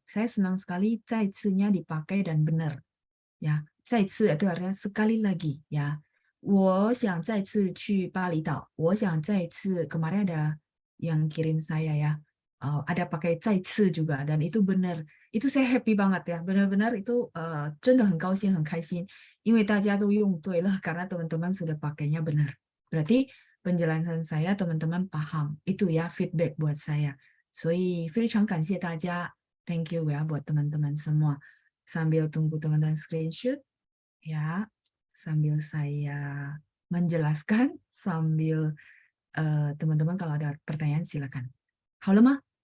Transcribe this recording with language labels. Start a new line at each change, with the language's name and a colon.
Indonesian: Saya senang sekali 再次-nya dipakai dan benar. Ya, 再次 itu artinya sekali lagi ya.
Chinese: 我想再次去巴厘岛. 我想再次,
Indonesian: kemarin ada yang kirim saya ya. Ada pakai 再次 juga dan itu benar. Itu saya happy banget ya. Benar-benar itu
Chinese: 真的很高兴很开心. 因为大家都用对了
Indonesian: karena teman-teman sudah pakainya benar. Berarti penjelasan saya teman-teman paham. Itu ya feedback buat saya.
Chinese: 所以非常感谢大家.
English: Thank you
Indonesian: ya buat teman-teman semua. Sambil tunggu teman-teman screenshot ya. Sambil saya menjelaskan, sambil teman-teman kalau ada pertanyaan silakan.
Chinese: 好了吗?